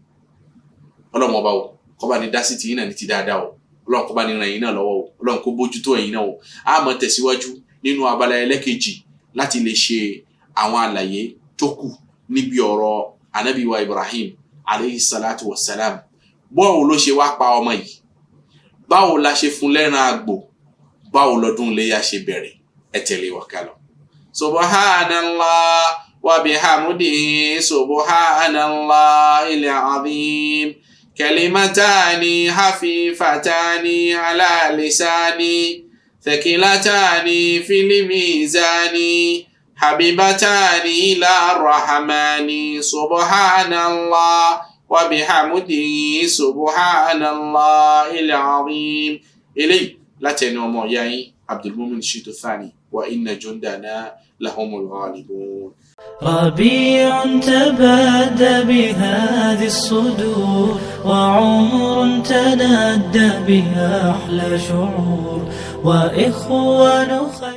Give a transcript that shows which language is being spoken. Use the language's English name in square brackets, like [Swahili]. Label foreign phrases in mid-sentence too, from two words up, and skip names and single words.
[Yoruba] ọlọ́run ọba o kó bá ní dá sí tiyín náà ní ti dáadáa o ọlọ́run kó bá ní ran ẹ̀yin náà lọ́wọ́ o ọlọ́run kó bójútó ẹ̀yin náà o a máa tẹ̀síwájú nínú abala ẹlẹ́kejì láti lè ṣe àwọn àlàyé tó kù níbi ọ̀rọ̀ anábì wa Ibrahim [Arabic] عليه الصلاة والسلام [Yoruba] báwo ló ṣe wá pa ọmọ yìí báwo la ṣe fún lẹ́ran àgbò báwo lọ́dún iléyá ṣe bẹ̀rẹ̀ ẹ tẹ̀lé wa ká lọ. [Arabic] سبحان الله وبحمده سبحان الله العظيم كلمتان خفيفتان على اللسان ثقيلتان في الميزان حبيبتان إلى الرحمن سبحان الله وبحمده سبحان الله العظيم [Yoruba] eléyìí láti ẹnu ọmọ ìyá yín [Arabic] Abdulmumin Shitu Thani وإن جندنا لهم الغالبون. ربيع تبادى بهذه الصدور وعمر تنادى بها أحلى شعور وإخوان خير